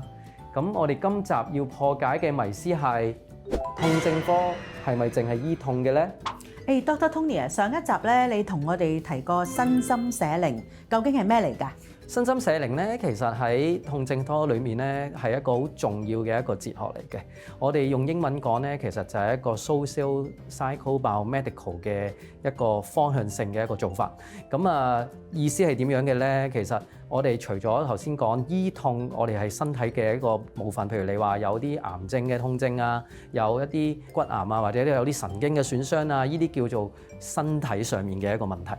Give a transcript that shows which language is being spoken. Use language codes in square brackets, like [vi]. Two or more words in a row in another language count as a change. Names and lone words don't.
[yue] 咁我哋今集要破解嘅迷思係痛症科係咪淨係醫痛嘅咧 Dr. Tony 啊，上一集咧你同我哋提過身心社靈，究竟係咩嚟㗎？身心社靈咧，其實喺痛症科裏面咧係一個好重要嘅一個哲學嚟嘅。我哋用英文講咧，其實就係一個 [en] social psycho biomedical [yue] 嘅一個方向性嘅一個做法。咁意思係點樣嘅咧？其實我哋除咗頭先講醫痛，我哋係身體嘅一個部分，譬如你話有啲癌症嘅痛症啊，有一啲骨癌啊，或者有啲神經嘅損傷啊，呢啲叫做身體上面嘅一個問題。